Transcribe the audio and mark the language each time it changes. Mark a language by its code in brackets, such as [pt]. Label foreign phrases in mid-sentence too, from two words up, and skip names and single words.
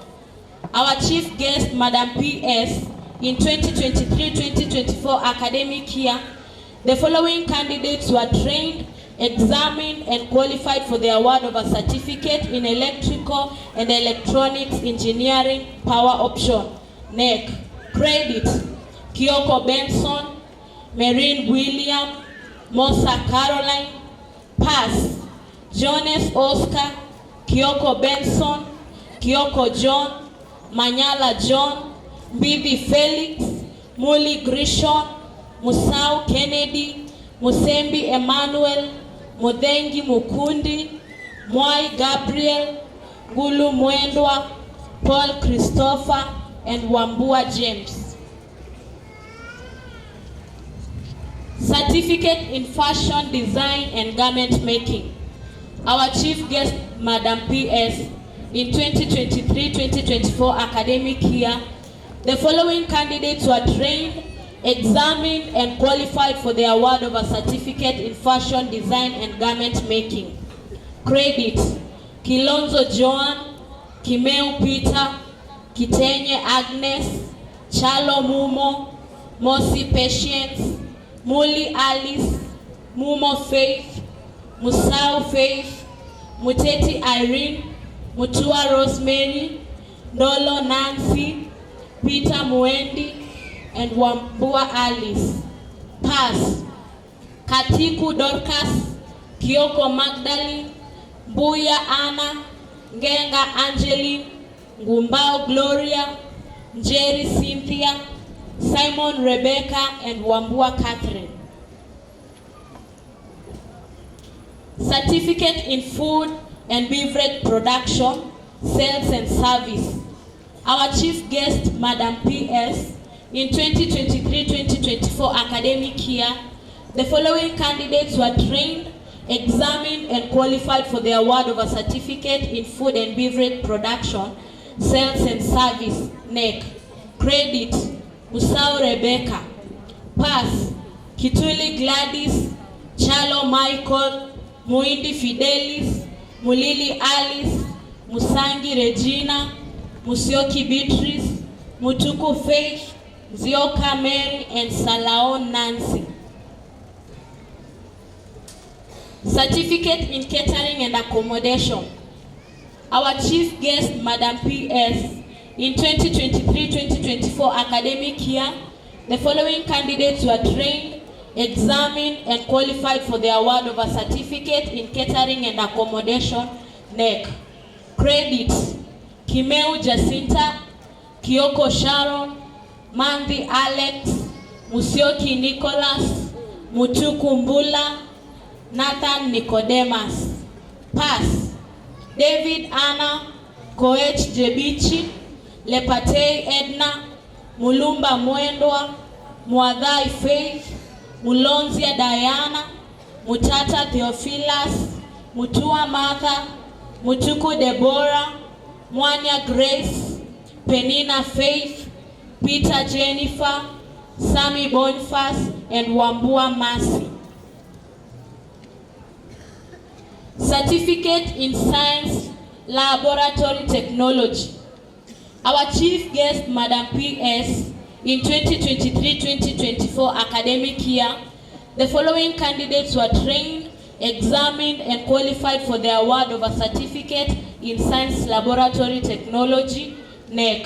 [en] Our chief guest, Madam P.S., in 2023-2024 academic year, the following candidates were trained, examined, and qualified for the award of a certificate in electrical and electronics engineering power option. NEC. Credit: Kioko Benson, Marine William, Mosa Caroline. Pass. Jones Oscar, Kioko Benson, Kioko John, Manyala John, Mbivi Felix, Muli Grishon, Musau Kennedy, Musembi Emmanuel, Mudhengi Mukundi, Mwai Gabriel, Gulu Mwendwa, Paul Christopher, and Wambua James. Certificate in Fashion Design and Garment Making. Our chief guest, Madam P.S., in 2023-2024 academic year, the following candidates were trained, examined, and qualified for the award of a certificate in fashion design and garment making. Credit: Kilonzo Joan, Kimeu Peter, Kitenye Agnes, Chalo Mumo, Mosi Patience, Muli Alice, Mumo Faith, Musau Faith, Muteti Irene, Mutua Rosemary, Ndolo Nancy, Peter Muendi, and Wambua Alice. Pass: Katiku Dorcas, Kioko Magdalene, Mbuya Anna, Ngenga Angeline, Ngumbao Gloria, Njeri Cynthia, Simon Rebecca, and Wambua Catherine. Certificate in Food and Beverage Production, Sales and Service. Our chief guest, Madam P.S., in 2023-2024 academic year, the following candidates were trained, examined, and qualified for the award of a certificate in food and beverage production, sales and service, NEC. Credit: Musau Rebecca. Pass: Kituli Gladys, Chalo Michael, Muindi Fidelis, Mulili Alice, Musangi Regina, Musioki Beatrice, Mutuku Faith, Zioka Mary, and Salaon Nancy. Certificate in Catering and Accommodation. Our chief guest, Madam P.S., in 2023-2024 academic year, the following candidates were trained, examined, and qualified for the award of a certificate in Catering and Accommodation, NEC. Credit: Kimeu Jacinta, Kioko Sharon, Mandi Alex, Musioki Nicholas, Mutuku Mbula, Nathan Nicodemus. Pass: David Anna, Koech Jebichi, Lepatei Edna, Mulumba Mwendwa, Mwadhai Faith, Mulonzia Diana, Mutata Theophilus, Mutua Martha, Mutuku Deborah, Mwanya Grace, Penina Faith, Peter Jennifer, Sami Boniface, and Wambua Mercy. Certificate in Science Laboratory Technology. Our chief guest, Madam P.S., in 2023-2024 academic year, the following candidates were trained, examined, and qualified for the award of a certificate in Science Laboratory Technology, NEC.